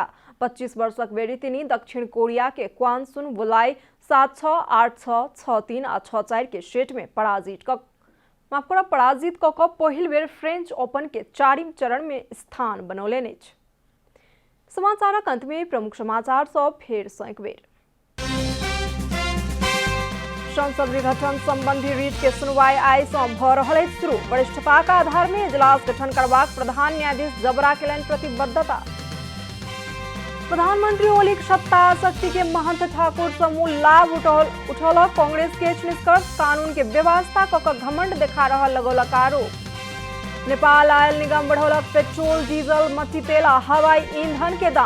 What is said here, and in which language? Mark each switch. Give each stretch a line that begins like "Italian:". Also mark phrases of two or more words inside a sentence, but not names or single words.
Maithili: 25 वर्षक बेरेतिनी दक्षिण कोरिया के क्वान सुन वुलाई 7-6, 8-6, 6-3 आ 6-4 के सेट में पराजित क पहिल बेर फ्रेंच ओपन के 4वीं चरण में स्थान बनौलनि अछि। समाचारक अंत में प्रमुख समाचार सब फेर सँ एक बेर। संसद विघटन संबंधी रिट के सुनवाई आई से भ रहल शुरू। वरिष्ठताका आधार में इजलास गठन करबाक प्रधान न्यायाधीश जबरा केलन प्रतिबद्धता। प्रधानमंत्री ओलीक सत्ता शक्ति के महंत ठाकुर समूह लाभ उठौल। कांग्रेस के निष्कर्ष कानून के व्यवस्था क घमंड देखा रहल लगौलक आरोप। नेपाल आयल निगम बढ़ौलक पेट्रोल डीजल मट्टी तेल आ हवाई ईंधन के दाम।